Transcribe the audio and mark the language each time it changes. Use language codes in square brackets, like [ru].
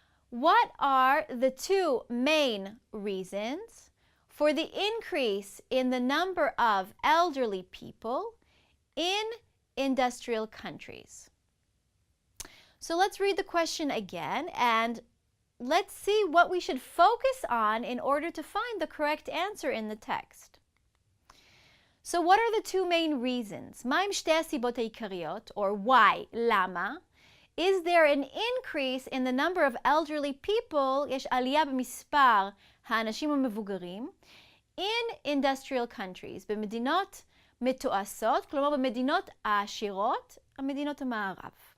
[en] What are the two main reasons for the increase in the number of elderly people in industrial countries? So let's read the question again and let's see what we should focus on in order to find the correct answer in the text. So what are the two main reasons? [he] מה הם שתי הסיבות העיקריות, [en] or why, [he] למה? [en] Is there an increase in the number of elderly people, [he] יש עלייה במספר האנשים המבוגרים, [en] in industrial countries, [he] במדינות מתועשות, כלומר במדינות העשירות, המדינות המערב.